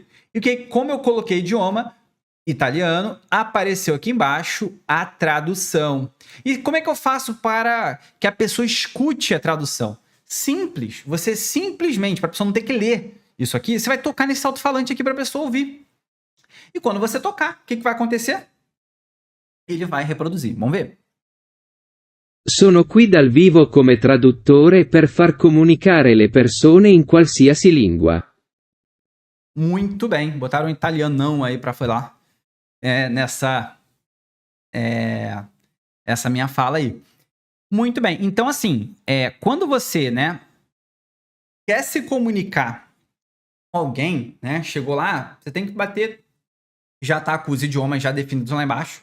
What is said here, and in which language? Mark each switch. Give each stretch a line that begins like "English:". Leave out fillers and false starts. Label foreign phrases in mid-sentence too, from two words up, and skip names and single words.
Portuguese: E como eu coloquei idioma italiano, apareceu aqui embaixo a tradução. E como é que eu faço para que a pessoa escute a tradução? Simples. Você simplesmente, para a pessoa não ter que ler isso aqui, você vai tocar nesse alto-falante aqui para a pessoa ouvir. E quando você tocar, o que vai acontecer? Ele vai reproduzir. Vamos ver?
Italian: Sono qui dal vivo come traduttore per far comunicare le persone in qualsiasi lingua.
Portuguese: Muito bem. Botaram um italianão aí para falar nessa essa minha fala aí. Muito bem. Então, assim, quando você, né, quer se comunicar com alguém, né, chegou lá, você tem que bater, já tá com os idiomas já definidos lá embaixo.